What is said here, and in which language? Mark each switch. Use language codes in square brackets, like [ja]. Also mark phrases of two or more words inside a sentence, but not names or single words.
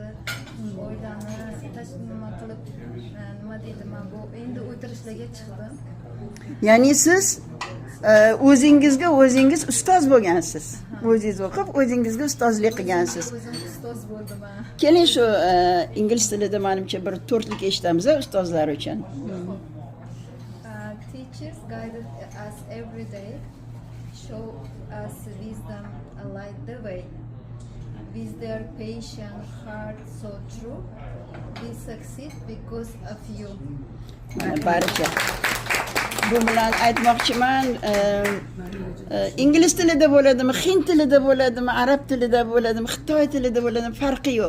[uz] Oilani nima qilib, nima deydi, men bu endi o'tirishlarga chiqdim. Ya'ni siz o'zingiz ustoz bo'lgansiz. O'zingiz o'qib, o'zingizga ustozlik qilgansiz. O'zim ustoz bo'ldim. Keling shu ingliz tilida menimcha bir to'rtlik eshitamiz ustozlar uchun. [en] Teachers guided us every day, show us wisdom and light the way. With their patient heart so true, we succeed because of you. [uz] Barcha. Bu bilan aytmoqchiman, ingliz tilida bo'ladimi, hind tilida bo'ladimi, arab tilida bo'ladimi, xitoy tilida bo'ladimi, farqi yo'q.